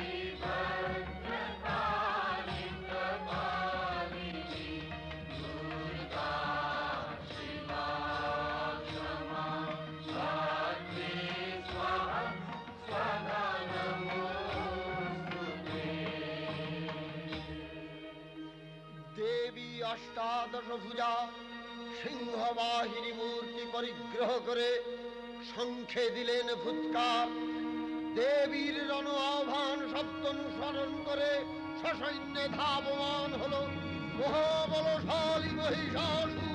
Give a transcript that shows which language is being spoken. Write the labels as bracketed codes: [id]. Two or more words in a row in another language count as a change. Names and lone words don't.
[sa] भद्रकाली कपालिनी दुर्गा शिवा क्षमा धात्री स्वाहा स्वधा नमोस्तुते। [bn] দেবী অষ্টাদশ ভুজা সিংহবাহিনী মূর্তি পরিগ্রহ করে শঙ্খে দিলেন ফুৎকার। দেবীর রণ আহ্বান শব্দ অনুসরণ করে সসৈন্যে ধাবমান হল মহাবলশালী মহিষাসুর।